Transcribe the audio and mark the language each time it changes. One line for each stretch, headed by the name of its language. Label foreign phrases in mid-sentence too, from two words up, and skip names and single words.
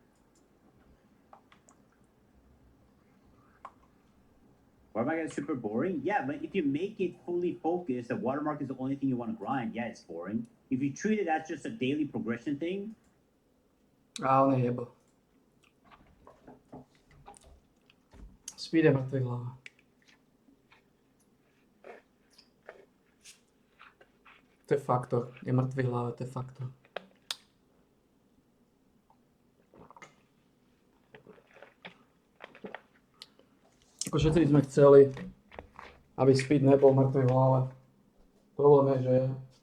English: Why am I getting super boring? Yeah, but if you make it fully focused, the watermark is the only thing you want to grind, yeah, it's boring. If you treat it as just a daily progression thing,
Slovak: on je jebo. Speed je mrtvý hlava. To je faktor. Je mrtvý hlava, to je faktor. Ako všetci sme chceli, aby Speed nebol mŕtvý v hlave. Problém je, že je.